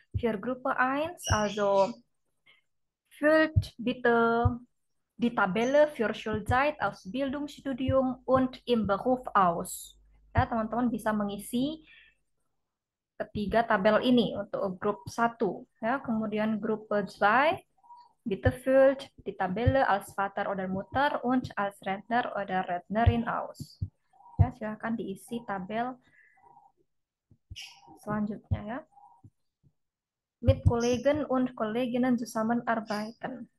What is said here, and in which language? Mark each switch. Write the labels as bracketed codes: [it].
[de] Für Gruppe 1, also füllt bitte die Tabelle für Schulzeit, Ausbildung, Studium und im Beruf aus. [id] Ya, teman-teman bisa mengisi ketiga tabel ini untuk grup 1. Ya, kemudian [de] Gruppe 2, bitte füllt die Tabelle als Vater oder Mutter und als Rentner oder Rentnerin aus. [id] Ya, silakan diisi tabel selanjutnya ya. [de] Mit Kollegen und Kolleginnen zusammenarbeiten.